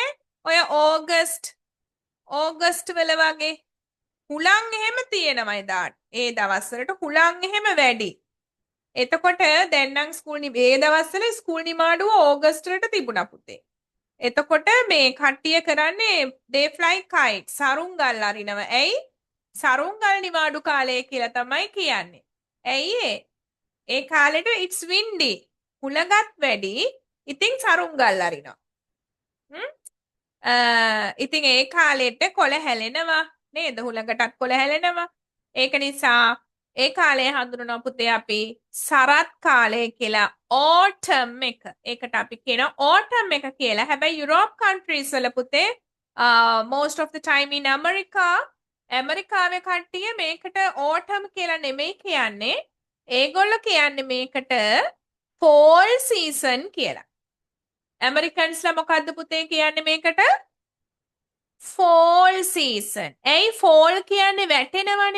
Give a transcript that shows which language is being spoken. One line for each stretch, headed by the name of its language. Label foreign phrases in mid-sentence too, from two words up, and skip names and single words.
Sinhala: ඔය ඕගස්ට් වල වගේ හුලං එහෙම තියෙනවා එදාට. ඒ දවස්වලට හුලං එහෙම වැඩි. එතකොට දැන් නම් ඒ දවස්වල ස්කූල් නිමාඩුව ඕගස්ට් වලට තිබුණා පුතේ. එතකොට මේ කට්ටිය කරන්නේ
English: they fly kite
Sinhala: සරුංගල් අරිනවා. ඇයි? සරුංගල් නිමාඩු කාලය කියලා තමයි කියන්නේ. ඇයි ඒ කාලෙට
English: it's windy.
Sinhala: හුලඟත් වැඩි. ඉතින් සරුංගල් අරිනවා. ඉතින් ඒ කාලෙට කොළ හැලෙනවා නේද? හුලඟටත් කොළ හැලෙනවා. ඒක නිසා ඒ කාලය හඳුනනවා පුතේ අපි සරත් කාලය කියලා. autumn එක. ඒකට අපි කියන autumn එක කියලා. හැබැයි යුරෝප් countries වල පුතේ
English: most of the time in America
Sinhala: ඇමරිකාවේ කට්ටිය මේකට autumn කියලා නෙමෙයි කියන්නේ. ඒගොල්ලෝ කියන්නේ මේකට
English: fall season
Sinhala: කියලා. ඇමරිකන්ස්ලා මොකද්ද පුතේ කියන්නේ මේකට?
English: fall season.
Sinhala: ඇයි fall කියන්නේ වැටෙනවනේ.